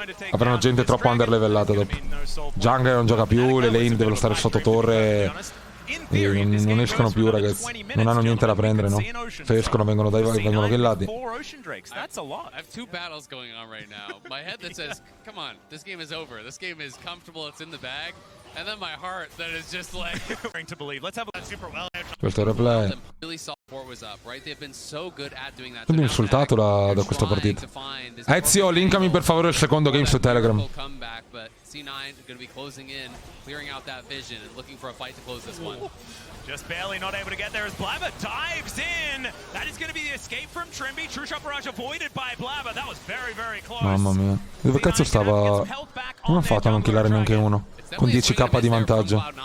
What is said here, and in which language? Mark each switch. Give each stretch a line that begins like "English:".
Italian: Avranno gente troppo underlevellata dopo. Jungle non gioca più, le lane devono stare sotto torre. Non escono più ragazzi, non hanno niente da prendere, no? Se escono vengono killati.
English: I have 2 battles going on right now. My head that says, come on, this game is over. This game is comfortable, it's in the bag. And then my heart that is just like to believe. Let's have a super well.
Italian: Questo replay.
English: really saw Fort was up, right? They've been so good at doing that.
Italian: Sono insultato da questa partita. Ezio, linkami per favore il secondo game su Telegram.
English: Comeback, but C9 going to be closing in, clearing out that vision and looking for a fight to close this one. just barely not able to get there as Blabber dives in. That is going to be the escape from Trimby. True shot barrage avoided by Blabber. That was very, very close.
Italian: Mamma mia. Dove cazzo stava? Come ha fatto a non killare neanche uno? Con 10k di vantaggio.